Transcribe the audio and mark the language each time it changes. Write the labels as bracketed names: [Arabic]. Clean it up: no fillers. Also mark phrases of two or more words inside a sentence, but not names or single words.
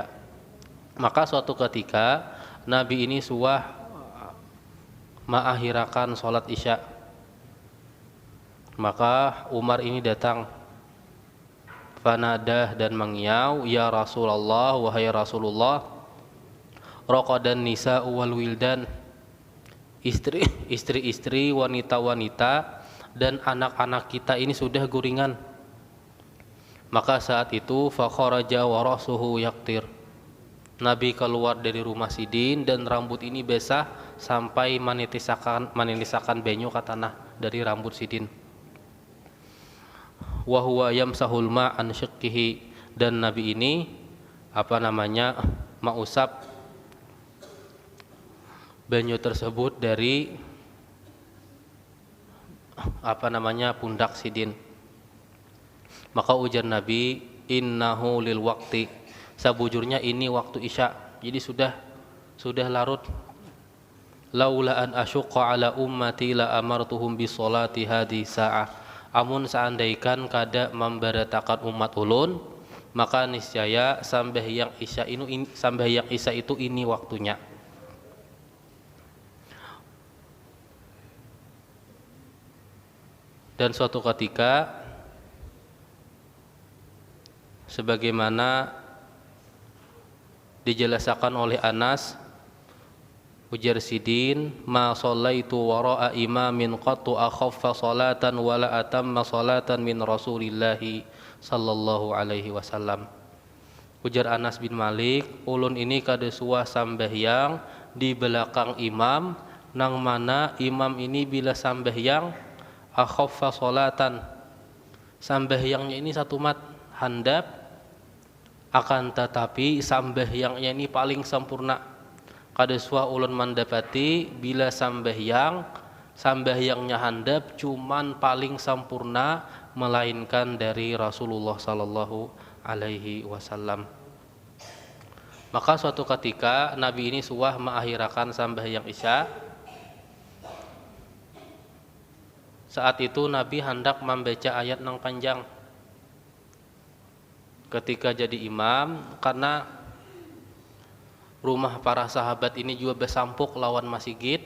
[Banjar] Maka suatu ketika Nabi ini suah mengakhirakan sholat isya. Maka Umar ini datang, fanadah dan mengiau, [Arabic] يا رسول الله, [Banjar] wahai Rasulullah, [Arabic] رقد النساء والولدان, [Banjar] istri-istri, wanita-wanita dan anak-anak kita ini sudah guringan. Maka saat itu [Arabic] فخرج ورأسه يقطر, [Banjar] Nabi keluar dari rumah Sidin dan rambut ini basah sampai menitisakan benyo ke tanah dari rambut Sidin. [Arabic] وهو يمسح الماء عن شقه, [Banjar] dan Nabi ini mengusap banyu tersebut dari pundak Sidin. Maka ujar Nabi, [Arabic] إنه للوقت, [Banjar] sabujurnya ini waktu isya, jadi sudah larut. [Arabic] لولا أن أشق على أمتي لأمرتهم بالصلاة هذه الساعة, [Banjar] amun seandaikan kada memberatakan umat ulun, maka niscaya sambahyang isya itu ini waktunya. Dan suatu ketika, sebagaimana dijelaskan oleh Anas, ujar Sidin, [Arabic] ما صليت وراء إمام قط أخف صلاة ولا أتم صلاة من رسول الله صلى الله عليه وسلم. [Banjar] Ujar Anas bin Malik, ulun ini kada suah sambahyang di belakang imam, nang mana imam ini bila sambahyang [Arabic] أخف صلاة, [Banjar] sambahyangnya ini satu mat handap, akan tetapi sambahyangnya ini paling sempurna. Kada suah ulun mendapati bila sambahyangnya handap cuman paling sempurna, melainkan dari Rasulullah [Arabic] صلى الله عليه وسلم. [Banjar] Maka suatu ketika Nabi ini suah mengakhirakan sambahyang isya. Saat itu Nabi hendak membaca ayat nang panjang ketika jadi imam, karena rumah para sahabat ini juga besampuk lawan masjid.